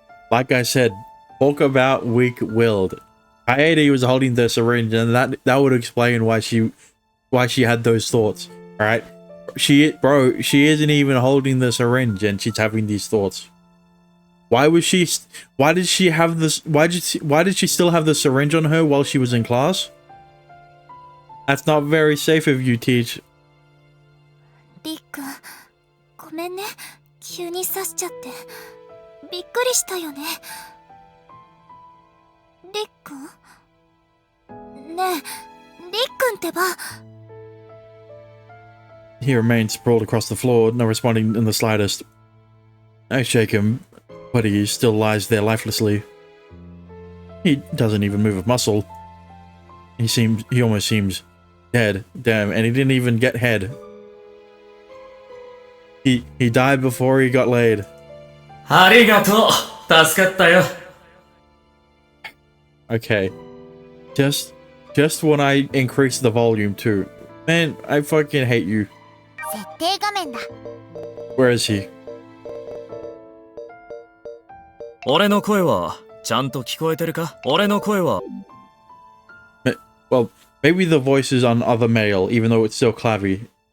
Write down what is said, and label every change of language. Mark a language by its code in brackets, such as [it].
[en] Like I said, talk about weak-willed. Kaede was holding the syringe, and that would explain why she had those thoughts. Alright? She isn't even holding the syringe and she's having these thoughts. Why did she still have the syringe on her while she was in class? That's not very safe of you, Teach. [ja] Rick-kun, ごめんね。急に刺しちゃって。びっくりしたよね。リックン？ねえ、リックンってば。 [en] He remains sprawled across the floor, not responding in the slightest. I shake him, but he still lies there lifelessly. He doesn't even move a muscle. He almost seems dead. Damn, and he didn't even get head. He died before he got laid. [ja] Arigato! 助かったよ. [en] Okay. Just when I increase the volume too. Man, I fucking hate you. Where is he? [ja] 俺の声はちゃんと聞こえてるか? 俺の声は [en] Well, maybe the voice is on other male, even though it's still clavy.